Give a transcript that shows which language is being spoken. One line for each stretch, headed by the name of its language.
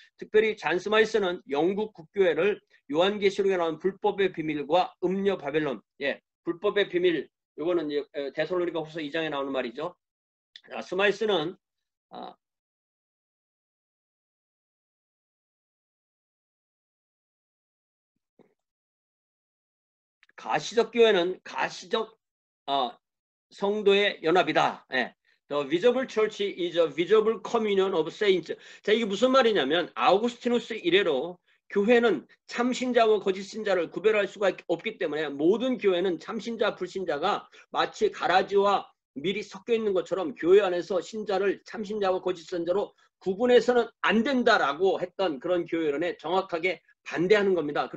Korean: 특별히 잔 스마이스는 영국 국교회를 요한계시록에 나온 불법의 비밀과 음녀 바벨론, 불법의 비밀, 이거는 데살로니가 후서 2장에 나오는 말이죠. 자, 스마이스는 가시적 교회는 가시적 성도의 연합이다.
English: The visible church is a visible communion of saints.
Korean: 자, 이게 무슨 말이냐면 아우구스티누스 이래로 교회는 참신자와 거짓신자를 구별할 수가 없기 때문에 모든 교회는 참신자, 불신자가 마치 가라지와 밀이 섞여 있는 것처럼 교회 안에서 신자를 참신자와 거짓신자로 구분해서는 안 된다라고 했던 그런 교회론에 정확하게 반대하는 겁니다.